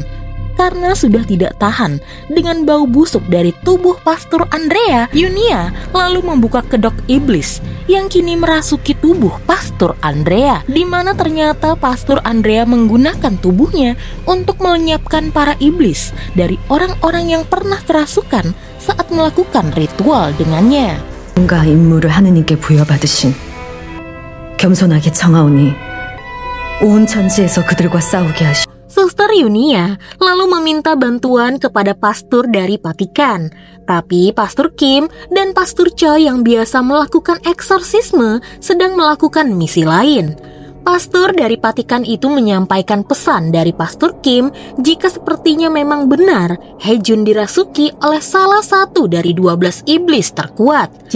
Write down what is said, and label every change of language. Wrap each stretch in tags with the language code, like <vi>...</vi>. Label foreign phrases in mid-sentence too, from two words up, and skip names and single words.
<id>Karena sudah tidak tahan dengan bau busuk dari tubuh Pastor Andrea, Yunia lalu membuka kedok iblis yang kini merasuki tubuh Pastor Andrea, di mana ternyata Pastor Andrea menggunakan tubuhnya untuk melenyapkan para iblis dari orang-orang yang pernah kerasukan saat melakukan ritual dengannya.</id> <ko>뭔가 임무를 하느님께 부여받으신 겸손하게 청하오니 온 천지에서 그들과 싸우게 하시.</ko> <id>Suster Yunia lalu meminta bantuan kepada pastor dari Vatikan. Tapi Pastor Kim dan Pastor Choi yang biasa melakukan eksorsisme sedang melakukan misi lain. Pastor dari Vatikan itu menyampaikan pesan dari Pastor Kim jika sepertinya memang benar Haejun dirasuki oleh salah satu dari 12 iblis terkuat.</id>